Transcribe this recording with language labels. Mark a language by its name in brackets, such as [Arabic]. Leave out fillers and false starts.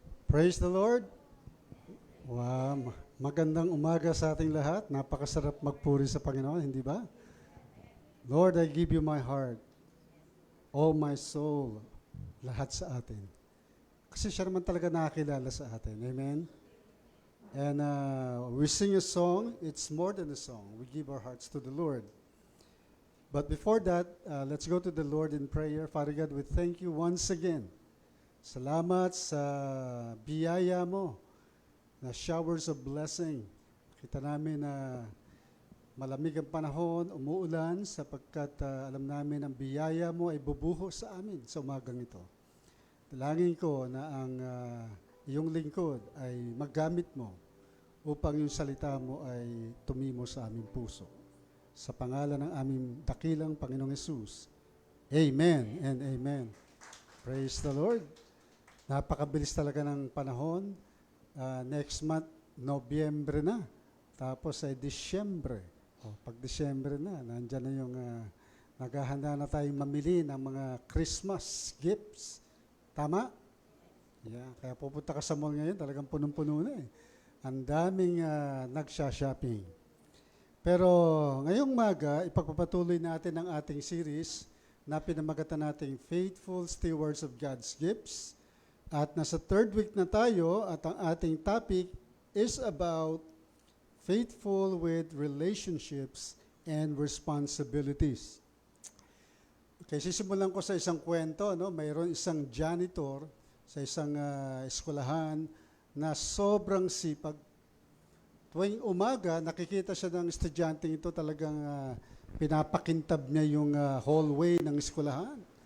[English] Praise the Lord. [Filipino] Wow, magandang umaga sa ating lahat. Napakasarap magpuri sa Panginoon, hindi ba? [English] Lord, I give you my heart, all my soul, [Filipino] lahat sa atin. Kasi siya naman talaga nakakilala sa atin. [English] Amen? And we sing a song. It's more than a song. We give our hearts to the Lord. But before that, let's go to the Lord in prayer. Father God, we thank you once again. [Filipino] Salamat sa biyaya mo na [English] showers of blessing. [Filipino] Kita namin na malamig ang panahon, umuulan sapagkat alam namin ang biyaya mo ay bubuhos sa amin sa umagang ito. Dalangin ko na ang iyong lingkod ay maggamit mo upang yung salita mo ay tumimo sa aming puso. Sa pangalan ng aming dakilang Panginoong Hesus. [English] Amen and amen. Praise the Lord. [Filipino] Napakabilis talaga ng panahon. [English] Next month, [Filipino] Nobyembre na. Tapos ay Disyembre. Pag Disyembre na, nandyan na yung naghahanda na tayong mamili ng mga Christmas gifts. Tama? Yeah. Kaya pupunta ka sa mall ngayon, talagang punong-puno na eh. Ang daming nagsha-shopping. Pero ngayong maga, ipagpapatuloy natin ang ating series na pinamagatan nating [English] Faithful Stewards of God's Gifts. [Filipino] At nasa [English] third week [Filipino] na tayo at ang ating [English] topic is about faithful with relationships and responsibilities. [Filipino] Okay, sisimulan ko sa isang kwento. No? Mayroon isang janitor sa isang eskwelahan na sobrang sipag. Tuwing umaga, nakikita siya ng estudyante ito talagang pinapakintab niya yung hallway ng eskwelahan.